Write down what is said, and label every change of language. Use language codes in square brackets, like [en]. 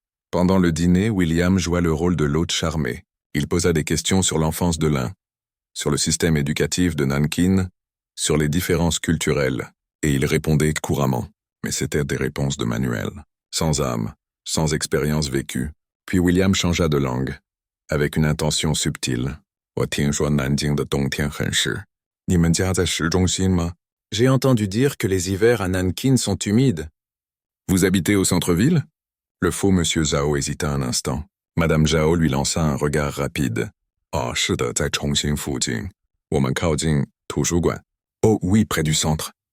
[fr] Pendant le dîner, William joua le rôle de l'hôte charmé. Il posa des questions sur l'enfance de l'un, sur le système éducatif de Nankin, sur les différences culturelles, et il répondait couramment. Mais c'étaient des réponses de manuel, sans âme, sans expérience vécue. Puis William changea de langue, avec une intention subtile. [zh] « 我听说南京的冬天很湿。你们家在市中心吗？ [fr] J'ai entendu dire que les hivers à Nankin sont humides. Vous habitez au centre-ville? » Le faux monsieur Zhao hésita un instant. Madame Zhao lui lança un regard rapide. « Oh, [zh] 是的，在重庆附近。我们靠近图书馆。 [fr] » Oh oui, près du centre.